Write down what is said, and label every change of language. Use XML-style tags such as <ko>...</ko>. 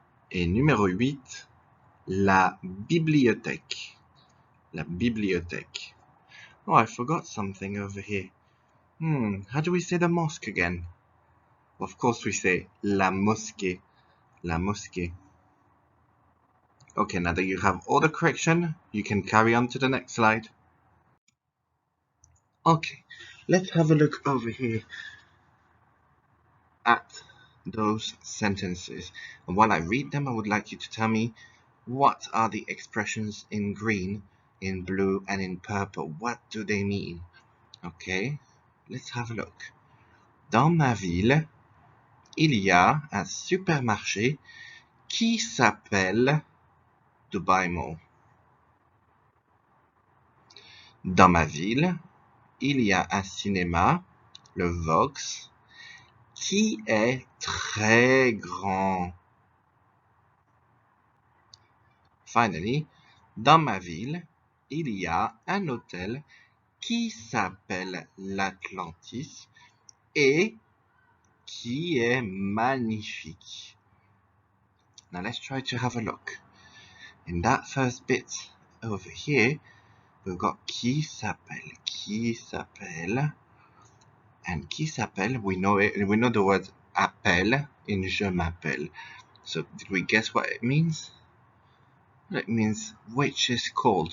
<fr>Et numéro 8, la bibliothèque. La bibliothèque.</fr> <en>Oh, I forgot something over here. How do we say the mosque again? Of course we say la mosquée.</en> <fr>La mosquée.</fr> <en>Okay, now that you have all the correction, you can carry on to the next slide. Okay, let's have a look over here at those sentences. And while I read them, I would like you to tell me what are the expressions in green, in blue, and in purple. What do they mean? Okay, let's have a look.</en> <fr>Dans ma ville, il y a un supermarché qui s'appelle Dubai Mall. Dans ma ville, il y a un cinéma, le Vox, qui est très grand.</fr> <en>Finally,</en> <fr>dans ma ville, il y a un hôtel qui s'appelle l'Atlantis et qui est magnifique.</fr> <en>Now let's try to have a look. In that first bit over here, we've got</en> <fr>qui s'appelle,</fr> <en>and qui s'appelle, we know it, we know the word appelle in</en> <fr>je m'appelle.</fr> <en>So did we guess what it means? It means which is called.</en>